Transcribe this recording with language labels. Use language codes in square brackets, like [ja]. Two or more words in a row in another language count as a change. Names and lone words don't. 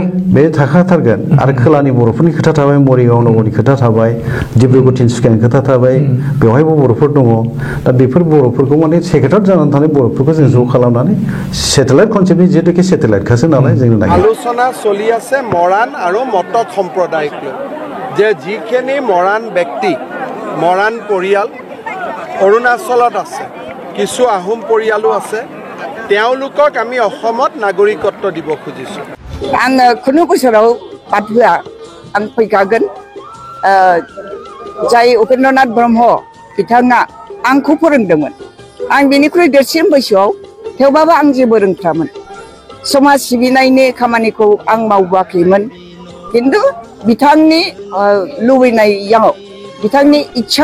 [brx] बे थाखाथारगोन आरो खोलानि बर'फोरनि खोथा थाबाय मरिगाव नगरनि खोथा थाबाय डिब्रुगड़ तिनसुकियानि खोथा थाबाय बेवहायबो बर'फोर दङ दा बेफोर बर'फोरखौ माने सेक्रेटारि जानानै थानाय बर'फोरखौ जों ज' खालामनानै [en] satellite conceptनि [brx] जिहेतुके सेटेलाइटखासो नालाय जोंनो [as] আলোচনা চলি আছে মৰাণ আৰু মটক সম্প্ৰদায়ক যে যিখিনি মৰাণ ব্যক্তি মৰাণ পৰিয়াল অৰুণাচলত আছে কিছু আহোম পৰিয়ালো আছে তেওঁলোকক আমি অসমত নাগৰিকত্ব দিব খুজিছোঁ [brx] आङो खुनु बोसोराव बाद होआ आं फैखागोन जाय उपेन्द्रनाथ ब्रह्म बिथाङा आंखौ फोरोंदोंमोन आं बेनिख्रुइ देरसिन बैसोआव थेवबाबो आं जेबो रोंथ्रामोन समाज सिबिनायनि खामानिखौ आं मावबोआखैमोन खिन्थु बिथांनि लुबैनायाव बिथांनि इच्छा